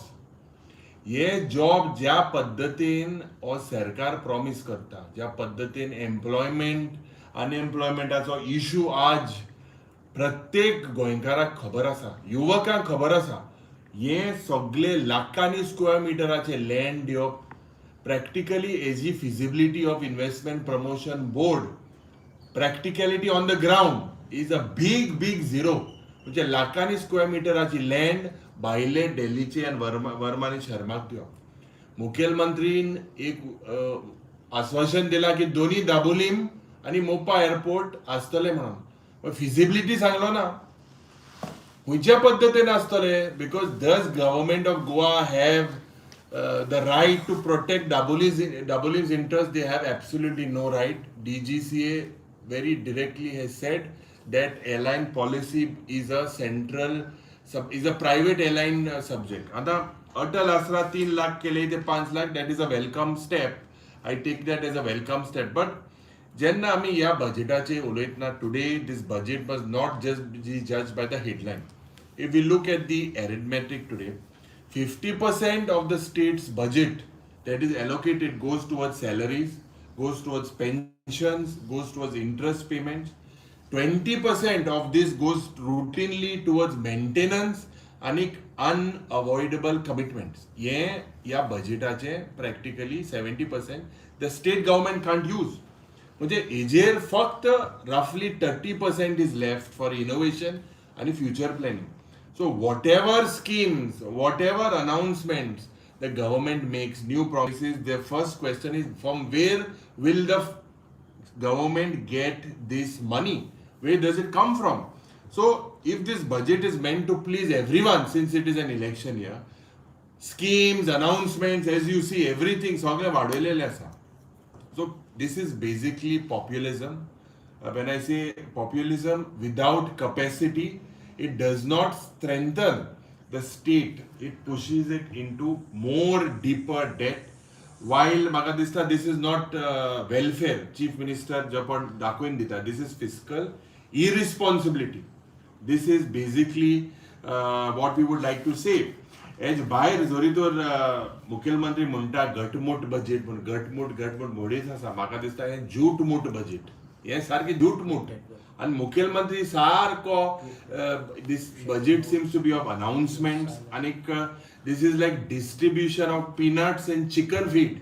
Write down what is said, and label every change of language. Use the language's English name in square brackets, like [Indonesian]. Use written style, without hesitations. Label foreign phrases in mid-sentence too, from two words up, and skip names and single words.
[Konkani] हे जॉब ज्या पद्धतीन हो सरकार प्रॉमिस करता ज्या पद्धतीन एम्प्लॉयमेंट अनएम्प्लॉयमेंटाचो इशू आज प्रत्येक गोंयकाराक खबर आसा युवकांक खबर आसा. हे सगळे लाखांनी स्क्वेअर मिटराचे लँड दिवप [English] practically as feasibility of investment promotion board practicality on the ground is a big zero. [Konkani] म्हणजे लाखांनी स्क्वेअर मिटराची लँड भायले दिल्लीचे आणि वर्मा आणि शर्माक दिवप. मुखेलमंत्रीन एक आश्वासन दिला की दोन्ही दाबोलीम आणि मोपा एअरपोर्ट आसतले म्हणून. फिजिबिलिटी सांगलो ना खंयच्या पद्धतीन आसतले [English] because the government of Goa have the right to protect Dabolim's interest. They have absolutely no right. DGCA very directly has said that airline policy is a private airline subject. [Konkani] आता अटल आसरा 3 लाख केले ते 5 लाख [English] that is a welcome step. I take that as a welcome step. But [Konkani] जेन्ना आमी ह्या बजेटाचे उलयतना [English] today this budget must not just be judged by the headline. If we look at the arithmetic today, 50% of the state's budget that is allocated goes towards salaries, goes towards pensions, goes towards interest payments. 20% of this goes routinely towards maintenance आणि unavoidable commitments. [Konkani] या बजेटाचे [English] प्रॅक्टिकली 70% the state government can't use. [Konkani] म्हणजे हेजेर फक्त [English] रफली 30% is left for innovation आणि future planning. So whatever schemes, whatever announcements the government makes, new promises, their first question is from where will the government get this money? Where does it come from? So if this budget is meant to please everyone, since it is an election year, schemes, announcements, as you see, everything [Konkani] सगळे वाढवलेले आसा. [English] So this is basically populism. When I say populism without capacity, it does not strengthen the state. It pushes it into more deeper debt. While [Konkani] म्हाका दिसता [English] this is not welfare. Chief Minister [Konkani] जो पण दाखवून दिता, [English] this is fiscal irresponsibility. This is basically what we would like to say. [Konkani] हेज भायर जोरी तर मुखेलमंत्री म्हणटा घटमूट बजेट म्हणून घटमूट मोडीच आसा. म्हाका दिसता हें जूटमूट बजेट, हें सारकें जूटमूट. आनी मुखेलमंत्री सारको [English] this budget seems to be of announcements आनीक this is like distribution of peanuts and chicken feed.